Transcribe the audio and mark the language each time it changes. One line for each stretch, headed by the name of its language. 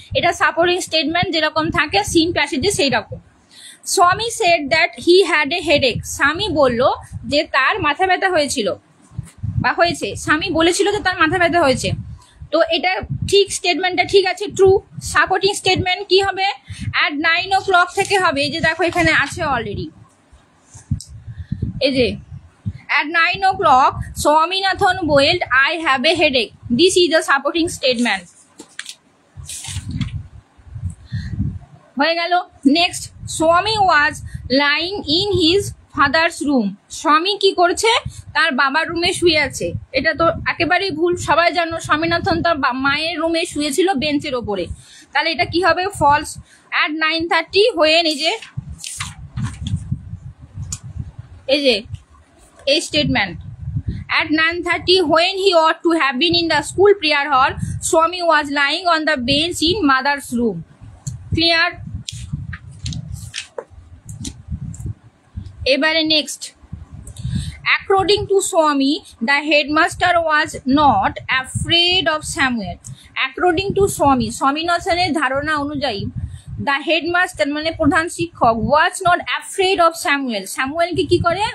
Bangla: এটা supporting statement যেরকম থাকে সিন প্যাসেজে সেই রকম। স্বামী
English: said that he had a headache,
Bangla: স্বামী বলল যে তার মাথা ব্যথা হয়েছিল বা হয়েছে, স্বামী বলেছিল যে তার মাথা ব্যথা হয়েছে, তো এটা ঠিক, স্টেটমেন্টটা ঠিক আছে, ট্রু। সাপোর্টিং স্টেটমেন্ট কি হবে?
English: at 9 o'clock
Bangla: থেকে হবে, এই যে
English: দেখো এখানে আছে অলরেডি, এই যে at 9 o'clock Swaminathan wailed, I have a headache, this is the supporting statement।
Bangla: হয়ে গেল।
English: next, Swami was lying in his father's room,
Bangla: স্বামী কি করছে? তার বাবার রুমে শুয়ে আছে, এটা তো একেবারেই ভুল, সবাই জানো স্বামীনাথন তার মায়ের রুমে শুয়েছিল বেঞ্চের ওপরে, তাহলে এটা কি হবে?
English: False. at 9:30
Bangla: হয়ে এই যে এই statement,
English: at 9:30 when he ought to have been in the school prayer hall, Swami was lying on the bench in mother's room। Clear? এবারে next, according to Swami the headmaster was not afraid of Samuel। according to Swami,
Bangla: স্বামীনাথনের ধারণা অনুযায়ী the headmaster মানে প্রধান শিক্ষক
English: was not afraid of Samuel,
Bangla: স্যামুয়েলকে কি করে?